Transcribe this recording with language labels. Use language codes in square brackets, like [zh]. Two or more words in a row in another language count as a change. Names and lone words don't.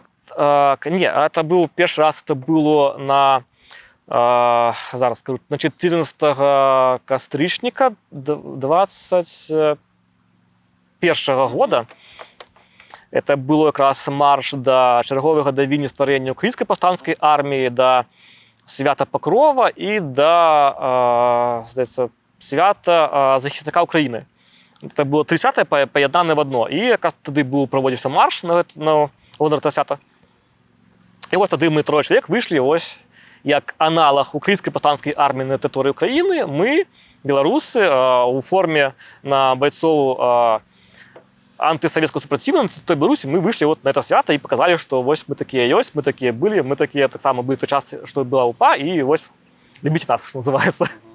[be] Не, это быў першы раз, это было на зараз скажу, на 14 кастрычніка 21 года. Это было якраз марш да чарговага гадавіны стварэння украінскай паўстанцкай арміі, да свята Пакрова і да, здаецца, свята захісника Украіны. Это было 30-е паяднане в одно. І якраз тады быў праводзіўся марш на гонар гэтага свята. І вось тады мы 3 чалавек выйшлі, ось, як аналаг украінскай паўстанцкай арміі на тэрыторыі Украіны, мы, беларусы, у форме на байцоў антысавецкага супраціву на тэрыторыі Беларусі, мы выйшлі [ru] вот на это [be] свята і паказалі, што вось мы такія ёсць, мы такія былі, мы такія таксама былі той час, што была УПА, і вось любіце нас, што называецца.